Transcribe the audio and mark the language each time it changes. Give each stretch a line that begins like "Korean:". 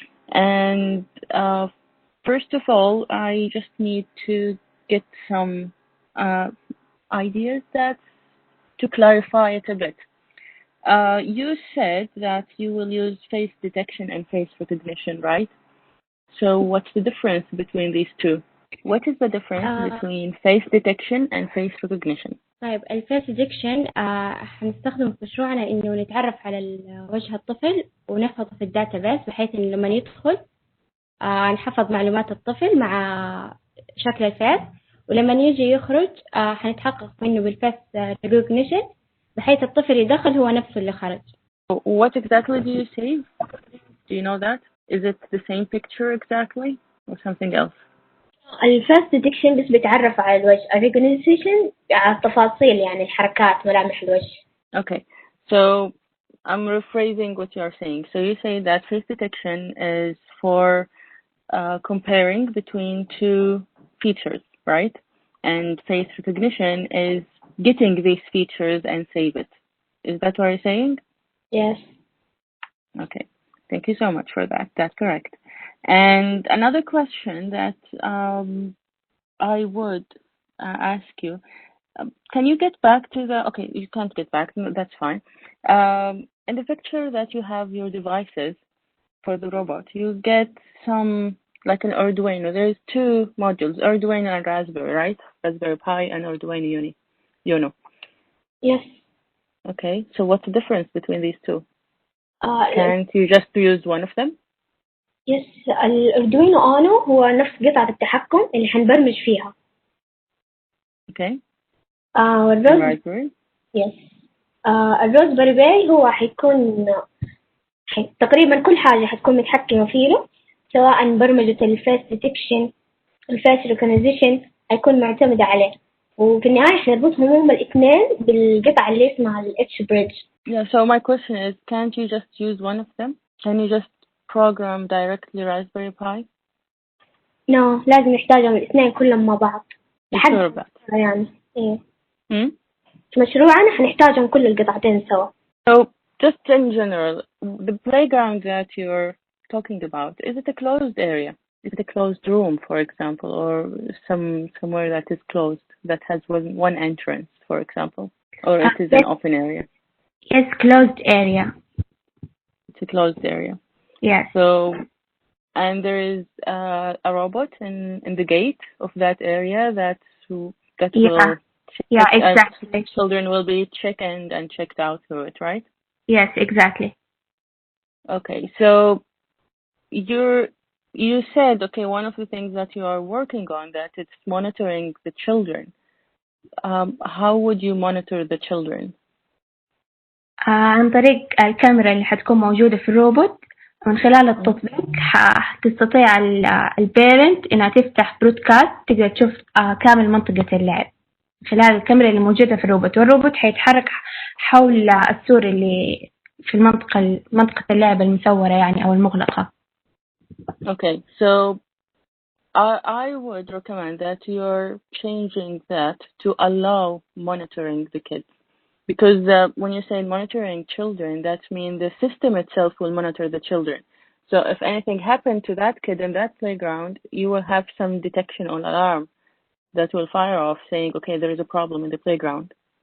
English: And first of all, I just need to get some ideas to clarify it a bit. You said that you will use face detection and face recognition, right? So what's the difference between these two? What is the difference between face detection and face recognition?
Arabic: طيب الفيس ديتكشن هنستخدمه في مشروعنا إنه نتعرف على وجه الطفل ونحفظه في الداتابيس بحيث إنه لما يدخل نحفظ معلومات الطفل مع شكل الفيس، ولما يجي يخرج هنتحقق منه بالفيس ريكوجنيشن بحيث الطفل يدخل هو نفسه اللي خرج.
English: What exactly do you save? Do you know that? Is it the same picture exactly or something else?
Arabic: الفيس ديتكشن بس بيتعرف على الوجه، الريكوجنيشن على التفاصيل يعني الحركات ملامح الوجه.
English: Okay, so I'm rephrasing what you're saying. So you say that face detection is for comparing between two features, right? And face recognition is getting these features and save it. Is that what you're saying? Yes. Okay. Thank you so much for that. That's correct. And another question that I would ask you, can you get back to the, okay, you can't get back, no, that's fine. In the picture that you have your devices for the robot, you get some, like an Arduino. There's two modules, Arduino and Raspberry, right? Raspberry Pi and Arduino Uno. Yes. Okay, so what's the difference between these two? Can't you just use one of them? Yes,
Arabic: الأردوينو أونو هو نفس قطعة التحكم اللي حنبرمج فيها.
English: Okay.
Arabic: والروزبري.
English: Yes.
Arabic: الروزبري باي هو حيكون تقريبا كل حاجة حتكون متحكمة فيه، سواء برمجة الفيس ديتكشن الفيس ريكوجنيشن حيكون معتمدة عليه، وفي النهاية حنربطهم هم الاثنين بالقطعة اللي اسمها الاتش بريدج.
English: Yeah, so my question is, can't you just use one of them? Can you just program directly Raspberry Pi? No,
Arabic: لازم نحتاجهم الاثنين كلهم مع بعض.
English: Sure about
Arabic: يعني إيه. في مشروعنا حنحتاجهم كل القطعتين سوا.
English: So just in general, the playground that you're talking about, is it a closed area? Is it a closed room, for example, or somewhere that is closed, that has one entrance, for example, or it is an open area? Yes, closed area. It's a closed area. Yes. So, and there is a robot in the gate of that area that will exactly. Children will be checked and checked out through it, right? Yes, exactly. Okay, so you said, okay, one of the things that you are working on, that it's monitoring the children. How would you monitor the children?
Arabic: عن طريق الكاميرا اللي حتكون موجودة في الروبوت. من خلال التطبيق تستطيع البيرنت إنها تفتح برودكاست تقدر تشوف كامل منطقة اللعب من خلال الكاميرا اللي موجودة في الروبوت، والروبوت حيتحرك حول السور اللي في منطقة اللعب المسورة يعني أو المغلقة.
English: Okay, so I would recommend that you're changing that to allow monitoring the kids. Because when you say monitoring children, that means the system itself will monitor the children. So if anything happened to that kid in that playground, you will have some detection or alarm that will fire off saying, okay, there is a problem in the playground.